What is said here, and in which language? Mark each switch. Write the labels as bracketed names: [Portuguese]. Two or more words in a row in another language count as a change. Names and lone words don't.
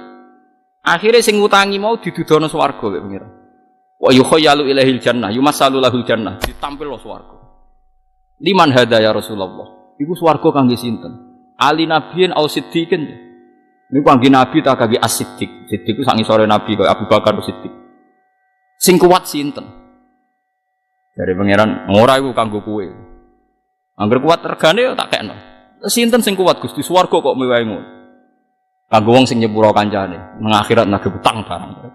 [Javanese] Akhirnya sing ngutangi mau didudono swarga kek pangeran. [Arabic] Wa yukhayyalu ilaihil jannah, yumassalu lahul jannah, [Javanese] ditampil lo swarga. [Arabic] Liman hada ya Rasulullah. [Javanese] Iku swarga kangge sinten? [Arabic] Ali nabiyin au siddiqin. [Javanese] Niku kangge nabi ta kangge as-siddiq. Siddiq ku sak ngisore nabi kaya Abu Bakar Siddiq. Sing kuat sinten? Dari pangeran ora iku kanggo kowe. Angger kuat regane yo tak kekno. Sinten sing kuat Gusti swarga kok mewahe ngono. Kanggo wong sing nyepuro kancane, nang akhirat nagih utang barang.